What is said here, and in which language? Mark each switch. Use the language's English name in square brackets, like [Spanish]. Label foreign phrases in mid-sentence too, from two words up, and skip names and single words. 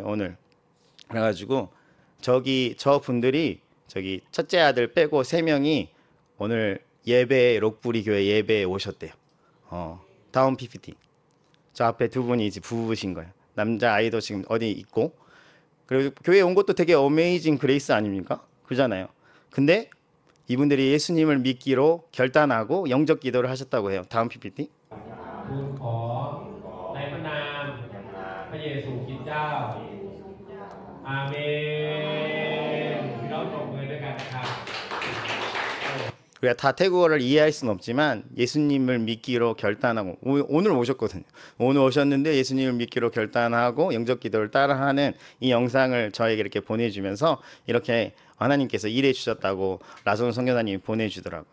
[Korean] 오늘 그래가지고 저 분들이 저기 첫째 아들 빼고 3명이 오늘 예배에 록부리 교회 예배에 오셨대요. 다음 PPT. 저 앞에 두 분이 이제 부부신 거예요. 남자 아이도 지금 어디 있고, 그리고 교회 온 것도 되게 [English] amazing grace [Korean] 아닙니까? 그잖아요. 근데 이분들이 예수님을 믿기로 결단하고 영접 기도를 하셨다고 해요. 다음 PPT. [Thai] ทูลขอในพระนามพระเยซูคริสต์เจ้าอาเมนพี่น้องตบมือด้วยกันนะครับ [Korean] 우리가 다 태국어를 이해할 수는 없지만 예수님을 믿기로 결단하고 오늘 오셨거든요. 오늘 오셨는데 예수님을 믿기로 결단하고 영접 기도를 따라하는 이 영상을 저에게 이렇게 보내주면서 이렇게 하나님께서 일해 주셨다고 라손 선교사님이 보내주더라고요.